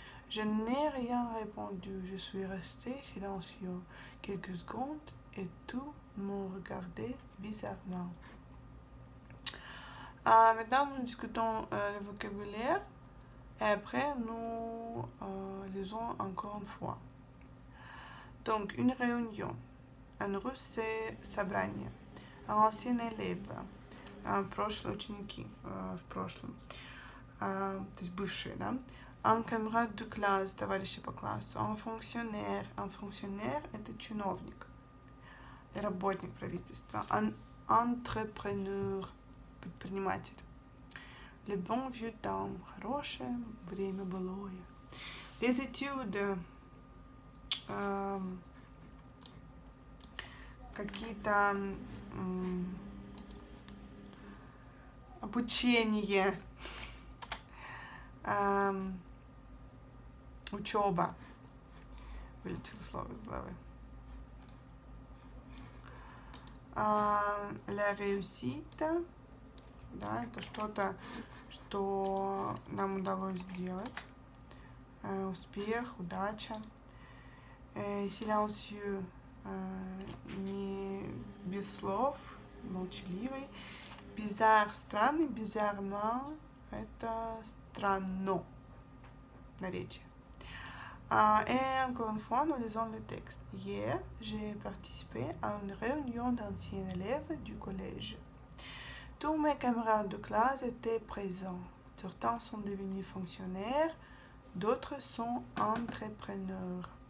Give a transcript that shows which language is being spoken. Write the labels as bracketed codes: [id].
[fr] Je n'ai rien répondu. Je suis resté silencieux quelques secondes et tous m'ont regardé bizarrement. Maintenant, nous discutons le vocabulaire et après, nous lisons encore une fois. Donc, une réunion. En russe, c'est собрание. Ancien élève. [ru] Прошлые ученики в прошлом. То есть бывшие, да. [fr] Un camarade de classe, [ru] товарищи по классу. [fr] Un fonctionnaire. [ru] Un fonctionnaire – это чиновник, работник правительства. [fr] Un entrepreneur – предприниматель. Le bon vieux temps, [ru] хорошее время былое. Les études, какие-то обучение, учеба. Вылетело слово из головы. [fr] La réussite. [ru] Да, это что-то, что нам удалось сделать. Успех, удача. Silencieux, не без слов, молчаливый. Bizarre, странный, bizarrement, Это странно. Наречие. [fr] Et encore une fois, nous lisons le texte. Hier, j'ai participé à une réunion d'anciens élèves du collège. Tous mes camarades de classe étaient présents. Certains sont devenus fonctionnaires, d'autres sont entrepreneurs.